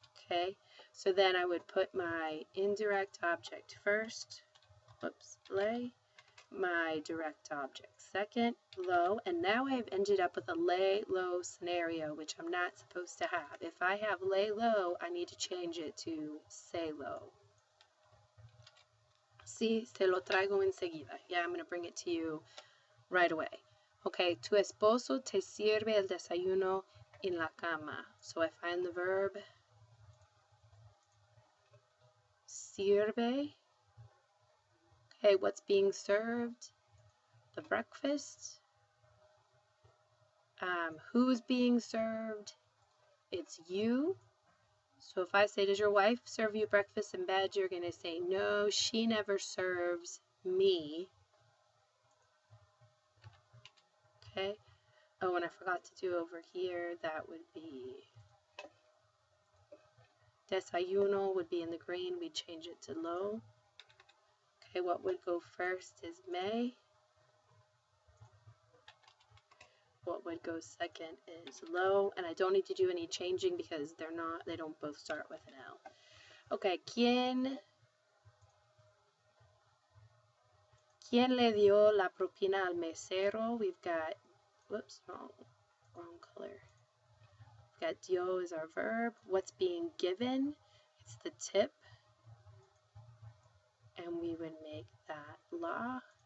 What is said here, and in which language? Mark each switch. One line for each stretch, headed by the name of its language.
English: Okay, so then I would put my indirect object first. Whoops, le, my direct object second, lo, and now I've ended up with a lay low scenario, which I'm not supposed to have. If I have lay low, I need to change it to say low.
Spanish: Sí, se lo traigo enseguida.
English: Yeah, I'm going to bring it to you right away.
Spanish: Okay, tu esposo te sirve el desayuno en la cama.
English: So I find the verb sirve. Okay, what's being served? The breakfast. Who's being served? It's you. So if I say, does your wife serve you breakfast in bed? You're going to say, no, she never serves me. Okay. Oh, and I forgot to do over here, that would be desayuno would be in the green. We'd change it to lo. Okay, what would go first is me. What would go second is lo, and I don't need to do any changing because they don't both start with an L.
Spanish: Okay, ¿Quién le dio la propina al mesero?
English: We've got, whoops, wrong color. We've got dio is our verb. What's being given? It's the tip. And we would make that la.